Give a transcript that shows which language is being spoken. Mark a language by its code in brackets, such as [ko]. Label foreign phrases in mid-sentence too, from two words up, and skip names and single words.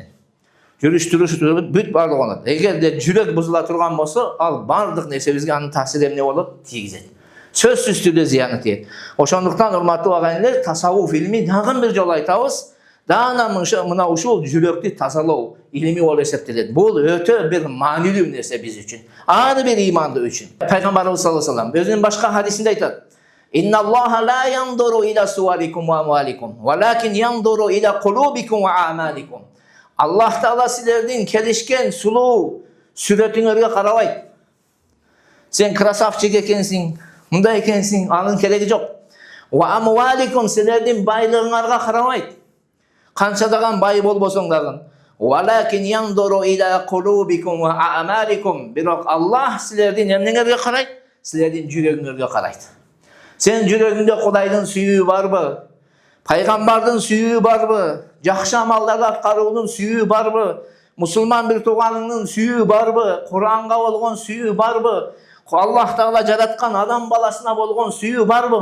[ky] Жүрүш туруш бүт баардыгы оңолот. Эгерде жүрөк бузула турган болсо, ал баардык нерсебизге анын таасири эмне болот? Тийгизет. Сөзсүз түрдө зыяны тиет. Ошондуктан урматтуу агайлар, тасаввуф илми дагы бир жолу айтабыз. Дана мына ушул жүрөктү тазалоо илими болуп эсептелет. Бул өтө бир маанилүү нерсе биз үчүн. Ар бир имандуу үчүн. Пайгамбарыбыз [ar] صلى الله عليه وسلم [ky] өзүнүн башка хадисинде айтат: [ar] "إن الله لا ينظر إلى صوركم وأموالكم ولكن ينظر إلى قلوبكم وأعمالكم." [ky] Аллах Таала силердин келишкен сулуу сүрөтүңөргө карабайт. Сен красавчик экенсиң, мындай экенсиң, анын кереги жок. [ar] وأموالكم, [ky] силердин байлыгыңарга карабайт. Канча даган бай болбосоң дагы. [ar] ولكن ينظر إلى قلوبكم وأعمالكم. [ky] Бирок Аллах силердин эмнеңерге карайт? Силердин жүрөгүңөргө карайт. Сен жүрөгүңдө Кудайдын сүйүүбү барбы? Пайгамбардын сүйүүбү барбы? Жакшы амалдарды аткаруунун сүйүүбү барбы? Мусулман бир тууганыңдын сүйүүбү барбы? Куранга болгон сүйүүбү барбы? Аллах Таала жараткан адам баласына болгон сүйүү барбы?